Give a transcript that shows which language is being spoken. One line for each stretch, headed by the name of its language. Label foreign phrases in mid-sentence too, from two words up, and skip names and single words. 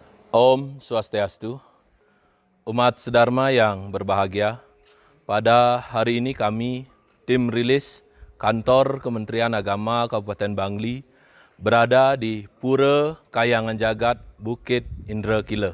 Sanskrit: Om Swastiastu,
Indonesian: umat sedharma yang berbahagia, pada hari ini kami, tim rilis Kantor Kementerian Agama Kabupaten Bangli, berada di Pura Kayangan Jagat Bukit Indrakila.